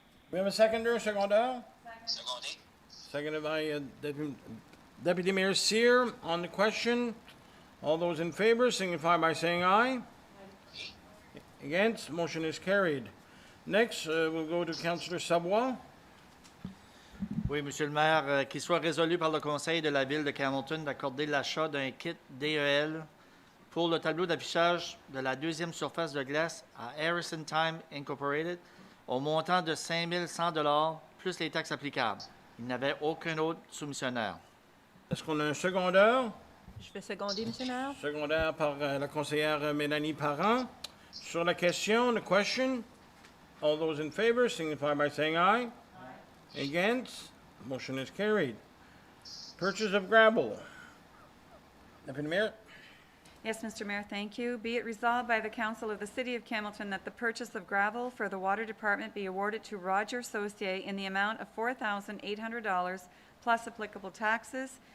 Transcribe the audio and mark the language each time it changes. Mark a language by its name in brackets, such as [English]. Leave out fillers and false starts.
[English] We have a seconder, [French] secondeur? Secondé. [English] Seconded by Deputy Mayor Seer. On the question, all those in favor signify by saying aye. Against, motion is carried. Next, we'll go to Councillor Savoie. [French] Oui, Monsieur le maire, qu'il soit résolu par le Conseil de la Ville de Campbellton d'accorder l'achat d'un kit DEL pour le tableau d'affichage de la deuxième surface de glace à Harrison Time Incorporated au montant de 5 100 plus les taxes applicables. Il n'avait aucun autre soumissionnaire. Est-ce qu'on a un secondeur? Je vais seconder, Monsieur le maire. Secondaire par la conseillère Mélanie Parent. Sur la question, [English] the question, all those in favor signify by saying aye. Against, motion is carried. Purchase of gravel. Deputy Mayor? Yes, Mr. Mayor, thank you. Be it resolved by the Council of the City of Campbellton that the purchase of gravel for the Water Department be awarded to Roger Saucier in the amount of $4,800 plus applicable taxes.